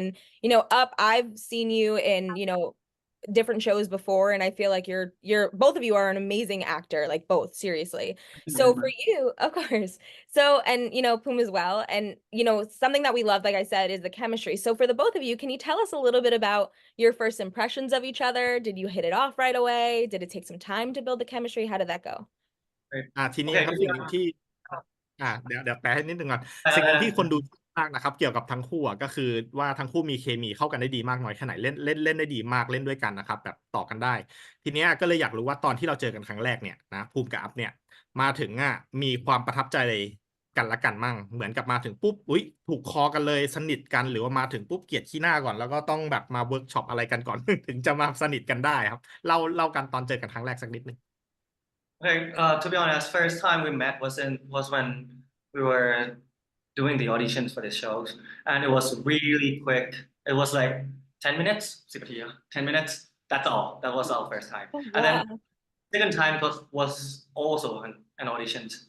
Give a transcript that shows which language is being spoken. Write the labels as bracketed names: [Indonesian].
[English] And you know, I've seen you in, you know, different shows before, and I feel like you're both of you are an amazing actor, like both, seriously. So for you, of course. So, and you know, Poom as well. And you know, something that we love, like I said, is the chemistry. So for the both of you, can you tell us a little bit about your first impressions of each other? Did you hit it off right away? Did it take some time to build the chemistry? How did that go? [Thai] ทีนี้ครับสิ่งที่เดี๋ยวแปลให้นิดนึงก่อนสิ่งที่คนดูมากนะครับเกี่ยวกับทั้งคู่ก็คือว่าทั้งคู่มีเคมีเข้ากันได้ดีมากน้อยแค่ไหนเล่นได้ดีมากเล่นด้วยกันนะครับแบบต่อกันได้ทีนี้ก็เลยอยากรู้ว่าตอนที่เราเจอกันครั้งแรกเนี่ยนะภูมิกับอัพเนี่ยมาถึงมีความประทับใจกันละกันมั่งเหมือนกับมาถึงปุ๊บอุ๊ยถูกคอกันเลยสนิทกันหรือว่ามาถึงปุ๊บเกลียดขี้หน้าก่อนแล้วก็ต้องแบบมาเวิร์กช็อปอะไรกันก่อน ถึงจะมาสนิทกันได้ครับเล่ากันตอนเจอกันครั้งแรกสักนิดนึง [English] Okay, to be honest, first time we met was when we were doing the auditions for the shows, and it was really quick. It was like 10 minutes, 10 minutes. That's all. That was our first time. And then second time was also an audition.